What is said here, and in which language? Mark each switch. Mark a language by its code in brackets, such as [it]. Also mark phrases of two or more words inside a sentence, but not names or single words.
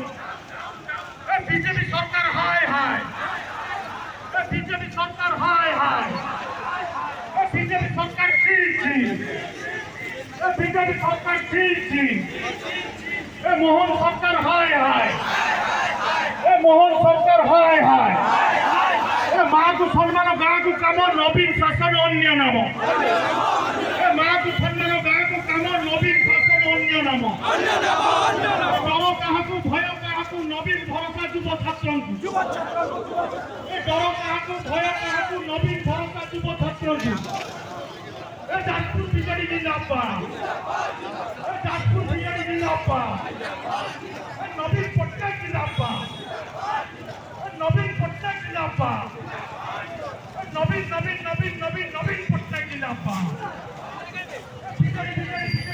[or] ବିଜେପି ସରକାର ହାୟ ହାୟ, ବିଜେପି ସରକାର ହାୟ ହାୟ, ବିଜେପି ସରକାର ଛି ଛି, ବିଜେପି ସରକାର ଛି ଛି, ମୋହନ ସରକାର ହାୟ ହାୟ, ମୋହନ ସରକାର ହାୟ ହାୟ। ମାକୁ ସମ୍ମାନ ଗାଁକୁ କାମ ନବୀନ ଶାସନ ଅନ୍ୟ ନାମ। ମାକୁ ସମ୍ମାନ ଗାଁକୁ କାମ ନବୀନ ଶାସନ ଅନ୍ୟ ନାମ। ଡର କାହାକୁ ଭୟ କାହାକୁ ନବୀନ ଭରସା ଯୁବ ଛାତ୍ରଙ୍କୁ। ଡର କାହାକୁ ଭୟ କାହାକୁ ନବୀନ ଭରସା ଯୁବ ଛାତ୍ରଙ୍କୁ। ଯାଜପୁର ବିଜେଡି ଜିନ୍ଦାବାଦ, ଯାଜପୁର ବିଜେଡି ଜିନ୍ଦାବାଦ, ନବୀନ ପଟ୍ଟନାୟକ ଜିନ୍ଦାବାଦ, ନବୀନ ପଟ୍ଟନାୟକ ଜିନ୍ଦାବାଦ, ନବୀନ ନବୀନ ନବୀନ ନବୀନ ନବୀନ ପଟ୍ଟନାୟକ ଜିନ୍ଦାବାଦ।